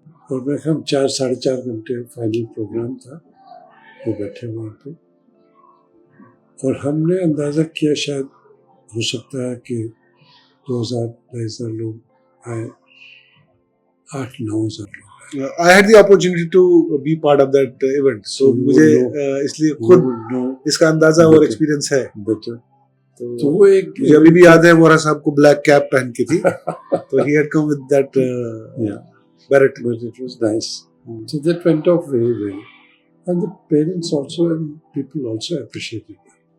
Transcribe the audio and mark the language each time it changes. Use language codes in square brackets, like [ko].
[ur] اور میں ہم 4-4.5 گھنٹے فائنل پروگرام تھا, وہ بیٹھے وہاں پہ, اور ہم نے اندازہ کیا شاید ہو سکتا ہے کہ 2,000-2,500 لوگ آئے, 8-9 ہزار لوگ. [en] I had the opportunity to be part of that event, so [ur] مجھے اس لیے خود اس کا اندازہ اور ایکسپیرینس ہے. تو وہ ایک مجھے ابھی بھی یاد ہے وورا صاحب کو بلیک کیپ پہن کی تھی, تو [en] he had come with that beret. But it was nice. So that went off very well, and the parents also and people also appreciated it.